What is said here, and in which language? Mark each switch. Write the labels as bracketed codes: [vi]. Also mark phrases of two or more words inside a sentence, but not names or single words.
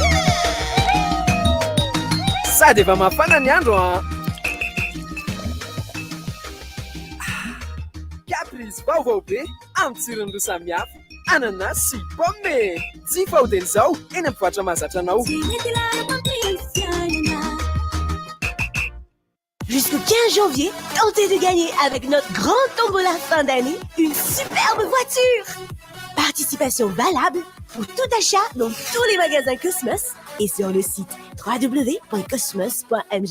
[mg] Sady efa mafana ny andro a. Caprice vaovao be amin'ny tsirony roa samihafa. Ananas sy pomme. Tsy fahodeny izao eny amin'ny mpivarotra mahazatra anao. [fr] Jusqu'au 15 janvier, tentez de gagner avec notre grande tombola fin d'année une superbe voiture. Participation valable pour tout achat dans tous les magasins Cosmos et sur le site www.cosmos.mg.